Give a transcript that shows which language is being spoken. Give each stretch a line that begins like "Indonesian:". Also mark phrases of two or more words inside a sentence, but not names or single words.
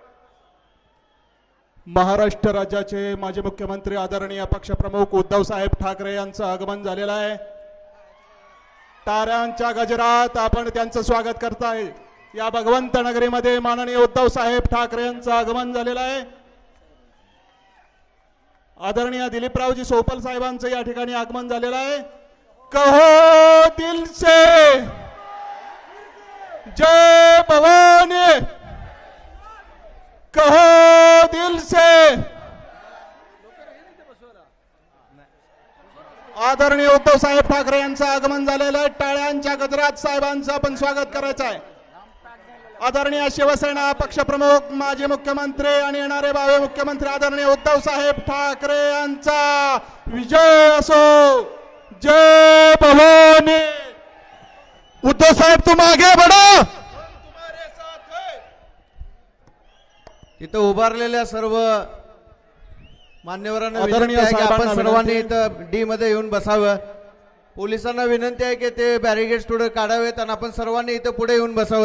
Marathi: महाराष्ट्र राज्याचे माजी मुख्यमंत्री आदरणीय पक्षप्रमुख उद्धव साहेब ठाकरे यांचं आगमन झालेलं आहे. टाळ्यांच्या गजरात आपण त्यांचं स्वागत करताय. या भगवंत नगरीमध्ये माननीय उद्धव साहेब ठाकरे यांचं आगमन झालेलं आहे. आदरणीय दिलीपरावजी सोपल साहेबांचं या ठिकाणी आगमन झालेलं आहे.
Hindi: कहो दिल से जय भवानी, कहो दिल से.
Marathi: आदरणीय उद्धव साहेब ठाकरे यांचं आगमन झालेलं आहे. टाळ्यांच्या गजरात साहेबांचं आपण स्वागत करायचं आहे. आदरणीय शिवसेना पक्षप्रमुख माजी मुख्यमंत्री आणि येणारे भावी मुख्यमंत्री आदरणीय उद्धव साहेब ठाकरे यांचा विजय असो.
Hindi: जय भवानी. उद्धव साहेब तुम आगे बढ़ो.
Marathi: तिथं उभारलेल्या सर्व मान्यवरांना आदरणीय विनंती आहे की आपण साहेबांना सर्वांनी विनंती. इथं डी मध्ये येऊन बसावं. पोलिसांना विनंती आहे की ते बॅरिगेड्स थोडे काढावेत आणि आपण सर्वांनी इथं पुढे येऊन बसावं.